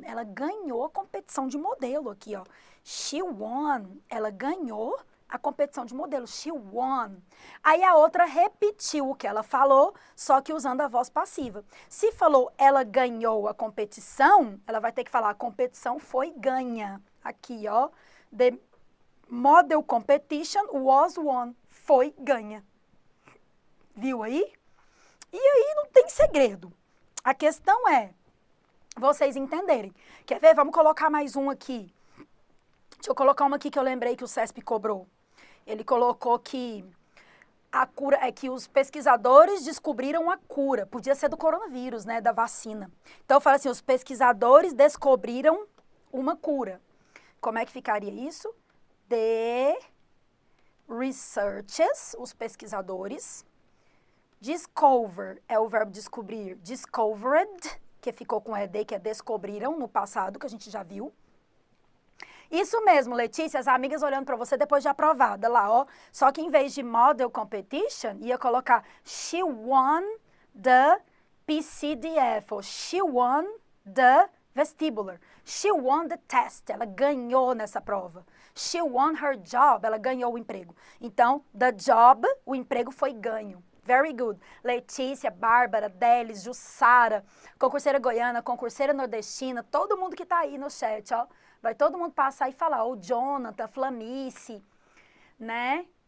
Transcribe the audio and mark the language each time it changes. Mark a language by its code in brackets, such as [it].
[pt] Ela ganhou a competição de modelo aqui, ó. [en] She won. [pt] Ela ganhou a competição de modelo. [en] She won. [pt] Aí a outra repetiu o que ela falou, só que usando a voz passiva. Se falou ela ganhou a competição, ela vai ter que falar a competição foi ganha. Aqui, ó. [en] The model competition was won. [pt] Foi ganha. Viu aí? E aí não tem segredo. A questão é vocês entenderem. Quer ver? Vamos colocar mais um aqui. Deixa eu colocar uma aqui que eu lembrei que o CESP cobrou. Ele colocou que a cura é que os pesquisadores descobriram a cura. Podia ser do coronavírus, né? Da vacina. Então, fala assim, os pesquisadores descobriram uma cura. Como é que ficaria isso? [en] The researchers, [pt] os pesquisadores. Discover é o verbo descobrir. Discovered, que ficou com ED, que é descobriram no passado, que a gente já viu. Isso mesmo, Letícia, as amigas olhando para você depois de aprovada lá, ó. Só que em vez de model competition, ia colocar [en] she won the PCDF, [pt] ou [en] she won the vestibular. She won the test, [pt] ela ganhou nessa prova. [en] She won her job, [pt] ela ganhou o emprego. Então, [en] the job, [pt] o emprego foi ganho. [en] Very good. [pt] Letícia, Bárbara, Delis, Jussara, concurseira goiana, concurseira nordestina, todo mundo que tá aí no chat, ó. Vai todo mundo passar e falar, o Jonathan, Flamice, né?